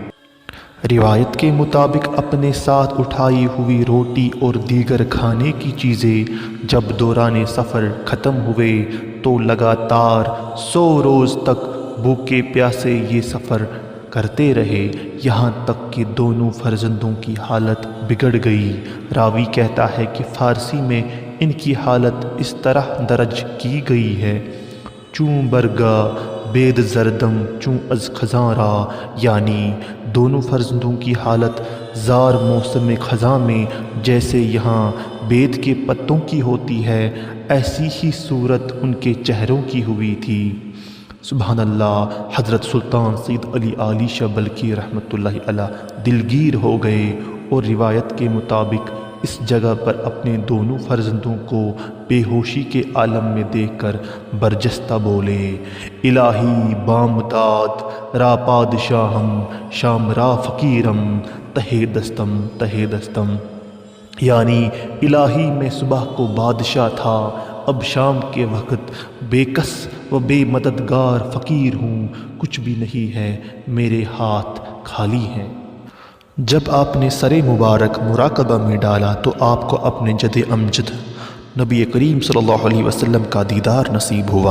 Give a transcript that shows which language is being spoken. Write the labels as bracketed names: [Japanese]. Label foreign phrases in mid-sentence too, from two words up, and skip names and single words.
[Urdu] روایت کے مطابق اپنے ساتھ اٹھائی ہوئی روٹی اور دیگر کھانے کی چیزیں جب دوران سفر ختم ہوئے تو لگاتار 100 روز تک بھوکے پیاسے یہ سفر کرتے رہے، یہاں تک کہ دونوں فرزندوں کی حالت بگڑ گئی۔ راوی کہتا ہے کہ فارسی میں ان کی حالت اس طرح درج کی گئی ہے: [Persian] چوں برگا بید زردم چوں از خزاں را، [Urdu] یعنی دونوں فرزندوں کی حالت زار موسم خزاں میں جیسے یہاں بید کے پتوں کی ہوتی ہے، ایسی ہی صورت ان کے چہروں کی ہوئی تھی۔ [Arabic] سبحان اللہ۔ [Urdu] حضرت سلطان سید علی عالی شاہ بلخی [Arabic] رحمۃ اللہ علیہ [Urdu] دلگیر ہو گئے اور روایت کے مطابق اس جگہ پر اپنے دونوں فرزندوں کو بے ہوشی کے عالم میں دیکھ کر برجستہ بولے: [Persian] الہی بامداد را پادشاہم شام را فقیرم تہے دستم تہے دستم، [Urdu] یعنی الہی میں صبح کو بادشاہ تھا، اب شام کے وقت بے کس و بے مددگار فقیر ہوں، کچھ بھی نہیں ہے، میرے ہاتھ خالی ہیں۔ جب آپ نے سر مبارک مراقبہ میں ڈالا تو آپ کو اپنے جد امجد نبی کریم [Arabic] صلی اللہ علیہ وسلم [Urdu] کا دیدار نصیب ہوا۔